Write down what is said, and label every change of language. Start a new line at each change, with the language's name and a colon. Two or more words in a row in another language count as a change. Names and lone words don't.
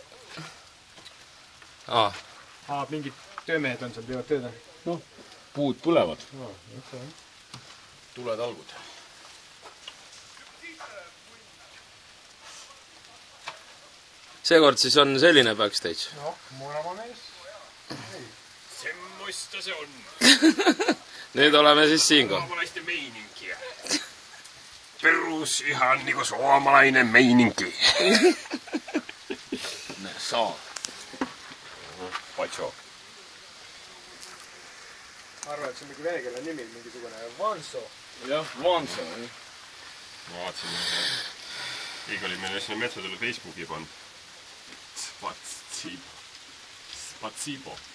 Estonian: Mingid töömehed on seal, teevad tööd. Noh, puud põlevad. Tuled algud. Seekord siis on selline backstage. Noh, Moorama mees.
Finnish: Semmoista se on.
Estonian: Nüüd oleme siis siinko.
Finnish: Suomalaisten meininkiä. Perus ihan niinku suomalainen meininki.
Estonian: Saa. Paitso. Ma arvan, et see on mingi vene keele nimi, mingisugune Vanso. Jah, Vanso. Ma vaatasin, keegi oli meile sinna metsodele Facebooki pannud. Spatsibo.